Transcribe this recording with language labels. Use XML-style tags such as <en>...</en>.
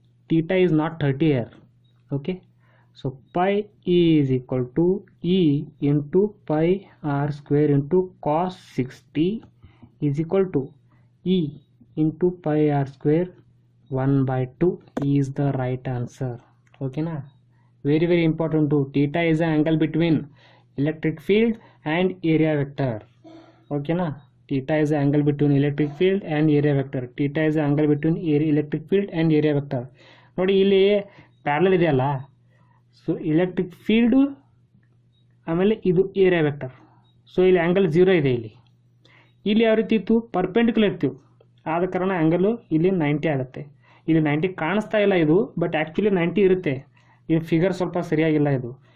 <en>Theta is not 30 here. Okay, so pi is equal to E into pi r square into cos 60 is equal to E into pi r square 1/2 is the right answer. Okay na? Very important too. Theta is an angle between electric field and area vector. Okay na? Theta is an angle between electric field and area vector. Theta is an angle between electric field and area vector.</en> <kn>ನೋಡಿ, ಇಲ್ಲಿ parallel ಇದೆಯಲ್ಲ, so electric field ಆಮೇಲೆ ಇದು area vector. So ಇಲ್ಲಿ angle 0 ಇದೆ. ಇಲ್ಲಿ ಯಾವ ರೀತಿ ಇತ್ತು, ಪರ್ಪೆಂಡಿಕ್ಯುಲರ್ ಇತ್ತು, ಆದ ಕಾರಣ ಆ್ಯಂಗಲು ಇಲ್ಲಿ 90 ಆಗುತ್ತೆ. ಇಲ್ಲಿ 90 ಕಾಣಿಸ್ತಾ ಇಲ್ಲ ಇದು,</kn> <en>but actually</en> <kn>90 ಇರುತ್ತೆ. ಈ ಫಿಗರ್ ಸ್ವಲ್ಪ ಸರಿಯಾಗಿಲ್ಲ ಇದು.</kn>